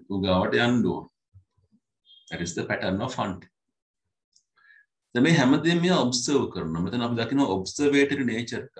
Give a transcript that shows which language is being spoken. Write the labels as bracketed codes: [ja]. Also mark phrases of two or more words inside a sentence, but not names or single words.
[si] උගාවට යන්න ඕනේ. [en] That is the pattern of hunting. [si] දැන් මේ හැමදේම මෙයා ඔබ්සර්ව් කරනවා. මෙතන අපි දකිනවා [en] observatory nature [si] එක.